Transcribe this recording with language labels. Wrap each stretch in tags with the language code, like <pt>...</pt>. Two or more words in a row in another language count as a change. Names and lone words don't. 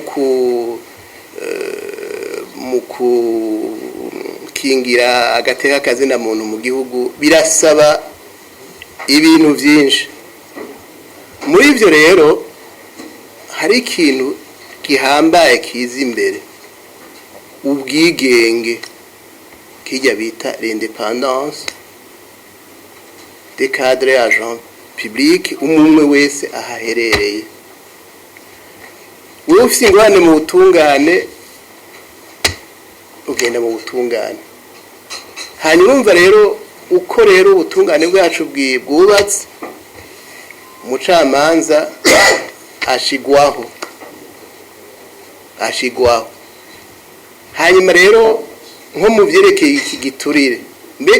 <rn>mu kukingira agateka kazina muntu mu gihugu birasaba ibintu byinshi muri ivyo rero hari ikintu gihambaye kiza imbere ubwigenge kijya bita</rn> <fr>l'indépendance des cadres agents publics</fr> <rn>umwe wese ahaherereye wowe ufite ingwane mu butungane ugenda mu butungane hanyuma umva rero uko rero ubutungane bwacu bwubatse umucamanza ashigwaho hanyuma rero nko mu byerekeye iki giturire mbega</rn>